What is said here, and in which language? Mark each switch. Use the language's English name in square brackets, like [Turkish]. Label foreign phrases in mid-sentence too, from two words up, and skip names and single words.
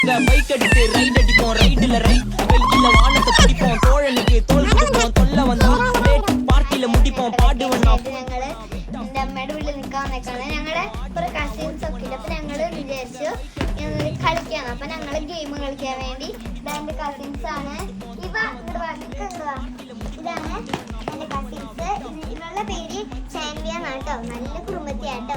[Tamil] பைக் அடித்து ரைட் அடிப்போம் ரைட்ல ரைட் வெயில வானத்தை பிடிப்போம் தோழனுக்கு தோல் கொடுப்போம் தொல்லை வந்தா பார்ட்டில முடிப்போம் பாடுவோம் [Malayalam] ഞങ്ങള് എന്റെ അമ്മയുടെ വീട്ടിൽ നിൽക്കാൻ നിൽക്കാണ് ഞങ്ങളുടെ കുറെ കസിൻസ് ഒക്കെ ഉണ്ട്. അപ്പൊ ഞങ്ങള് വിചാരിച്ചു കളിക്കാണ്. അപ്പൊ ഞങ്ങള് ഗെയിം കളിക്കാൻ വേണ്ടി ഇതെന്റെ കസിൻസ് ആണ്. ഇതാണ് എന്റെ കസിൻസ്. ഇവളുടെ പേര് ചാൻവിയ എന്നാട്ടോ, നല്ല കുടുംബത്തിയാട്ടോ.